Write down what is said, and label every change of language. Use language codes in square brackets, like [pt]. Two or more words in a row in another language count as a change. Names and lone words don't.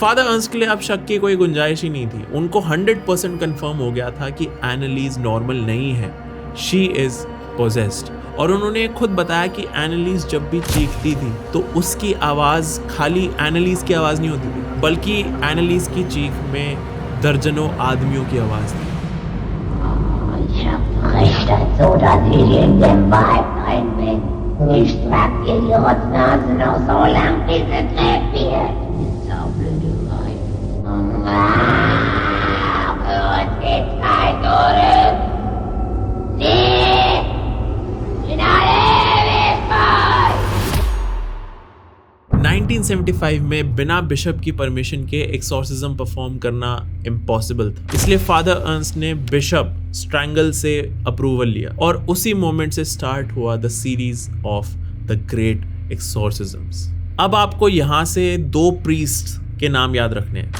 [hi] फादर अर्नस्ट के लिए अब शक की कोई गुंजाइश ही नहीं थी। उनको 100% कंफर्म हो गया था कि एनालिस नॉर्मल नहीं है, [en] she is possessed. [hi] और उन्होंने खुद बताया कि एनालिस जब भी चीखती थी तो उसकी आवाज़ खाली एनालिस की आवाज़ नहीं होती थी, बल्कि एनालिस की चीख में दर्जनों आदमियों की आवाज़ थी। [de] Ich hab verrichtet, so dass ich in den Wald rein bin. Ich trag dir die Rotznase noch so lang, bis es lebt wird. Saublöde Weib. Für uns geht's kein Tod. Nee! In alle Ewigkeit! [hi] 1975 में बिना बिशप की परमिशन के एक्सॉर्सिज्म परफॉर्म करना इम्पॉसिबल था, इसलिए फादर अर्नस्ट ने बिशप स्ट्रैंगल से अप्रूवल लिया और उसी मोमेंट से स्टार्ट हुआ [en] the series of the great exorcisms. [hi] अब आपको यहाँ से दो प्रीस्ट के नाम याद रखने हैं।